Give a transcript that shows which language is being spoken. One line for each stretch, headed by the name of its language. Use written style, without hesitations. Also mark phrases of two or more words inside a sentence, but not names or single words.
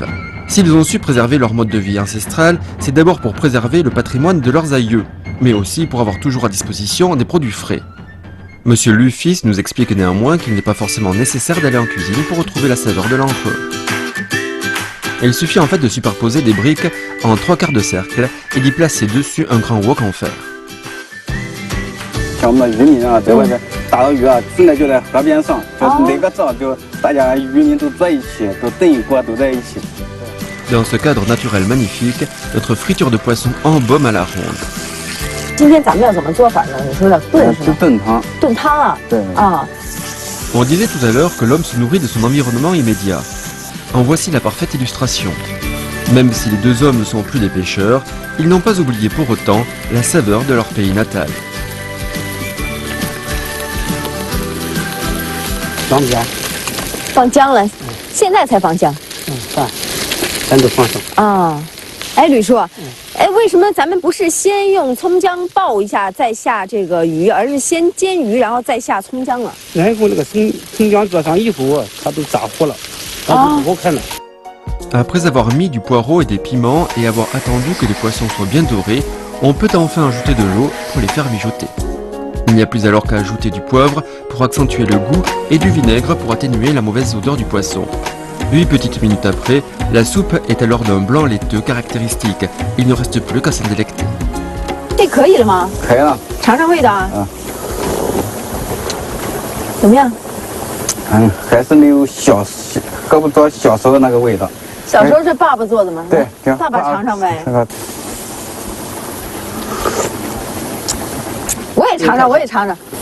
French: S'ils ont su préserver leur mode de vie ancestral, c'est d'abord pour préserver le patrimoine de leurs aïeux, mais aussi pour avoir toujours à disposition des produits frais. Monsieur Lu fils nous explique néanmoins qu'il n'est pas forcément nécessaire d'aller en cuisine pour retrouver la saveur de l'encre. Il suffit en fait de superposer des briques en 3/4 de cercle et d'y placer dessus un grand wok en fer.
Chinese: 像我们渔民啊，在外面打到鱼啊，现在就在河边上，就是哪个灶就大家渔民都在一起，都炖一锅都在一起。
French: Dans ce cadre naturel magnifique, notre friture de poisson embaume à la ronde.
Chinese: 今天咱们要怎么做法呢？你说要炖是吗？炖汤。炖汤啊。对。啊。
French: On disait tout à l'heure que l'homme se nourrit de son environnement immédiat. En voici la parfaite illustration. Même si les deux hommes ne sont plus des pêcheurs, ils n'ont pas oublié pour autant la saveur de leur pays natal.
Chinese: 放姜。放姜了，现在才放姜。咱都放上。啊，哎，吕叔，哎，为什么咱们不是先用葱姜爆一下再下这个鱼，而是先煎鱼然后再下葱姜了？然后那个葱姜搁上以后，它都炸糊了，它就不好看了。
French: Après avoir mis du poireau et des piments et avoir attendu que les poissons soient bien dorés, on peut enfin ajouter de l'eau pour les faire mijoter. Il n'y a plus alors qu'à ajouter du poivre pour accentuer le goût et du vinaigre pour atténuer la mauvaise odeur du poisson. 8 petites minutes après, la soupe est alors d'un blanc laiteux caractéristique. Il ne reste plus qu'à s'en délecter.
Chinese: 这可以了吗？可以了。尝尝味道啊。啊。怎么样？还是没有喝不着小时候的那个味道。小时候是爸爸做的吗？对。爸爸尝尝呗。我也尝尝，我也尝尝。